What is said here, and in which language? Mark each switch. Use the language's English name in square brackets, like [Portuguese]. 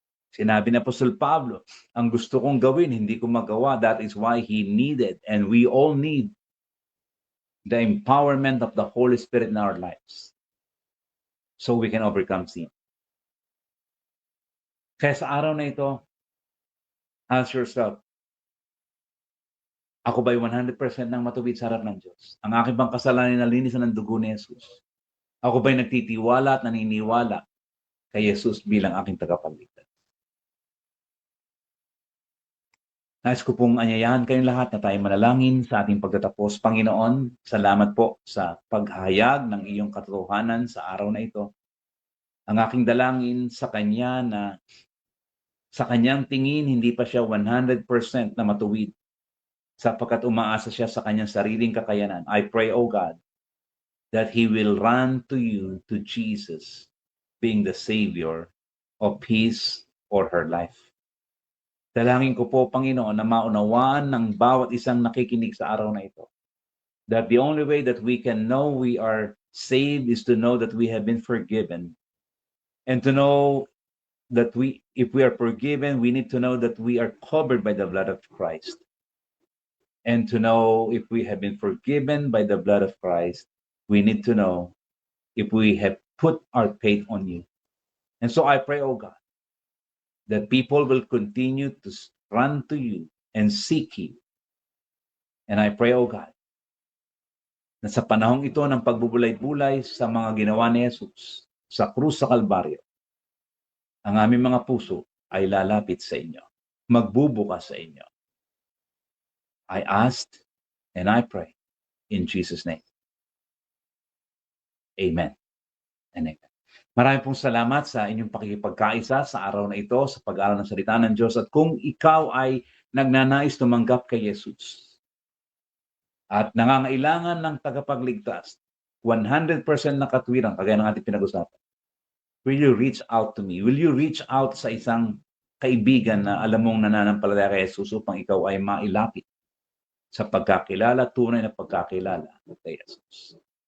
[Filipino] Sinabi ni Apostol Pablo, ang gusto kong gawin, hindi ko magawa. [English] That is why he needed, and we all need, the empowerment of the Holy Spirit in our lives so we can overcome sin. [Filipino] Kaya sa araw na ito, [English] ask yourself, [Filipino] ako ba'y 100% nang matuwid sa harap ng Diyos? Ang aking bang kasalanan na linisan ng dugo ni Jesus? Ako ba'y nagtitiwala at naniniwala kay Jesus bilang aking tagapagligtas? Nais ko pong anyayahan kayong lahat na tayo manalangin sa ating pagtatapos. Panginoon, salamat po sa paghahayag ng iyong katotohanan sa araw na ito. Ang aking dalangin sa Kanya na sa Kanyang tingin, hindi pa siya 100% na matuwid sapagkat umaasa siya sa Kanyang sariling kakayanan. [English] I pray, O God, that He will run to you, to Jesus, being the Savior of his or her life. [Filipino] Dalangin ko po, Panginoon, na maunawaan ng bawat isang nakikinig sa araw na ito, [English] that the only way that we can know we are saved is to know that we have been forgiven. And to know that if we are forgiven, we need to know that we are covered by the blood of Christ. And to know if we have been forgiven by the blood of Christ, we need to know if we have put our faith on you. And so I pray, oh God, that people will continue to run to you and seek you. And I pray, oh God, [Filipino] na sa panahong ito ng pagbubulay-bulay sa mga ginawa ni Jesus sa krus sa Kalbaryo, ang aming mga puso ay lalapit sa inyo, magbubukas sa inyo. [English] I asked and I pray in Jesus' name. Amen and amen. [Filipino] Maraming pong salamat sa inyong pakikipagkaisa sa araw na ito sa pag-aaral ng salita ng Diyos. At kung ikaw ay nagnanais tumanggap kay Jesus at nangangailangan ng tagapagligtas, 100% na katwiran, kagaya ng ating pinag-usapan, [English] will you reach out [Filipino] to me? Will you reach out sa isang kaibigan na alam mong nananampalataya kay Jesus upang ikaw ay mailapit sa pagkakilala, tunay na pagkakilala kay Jesus?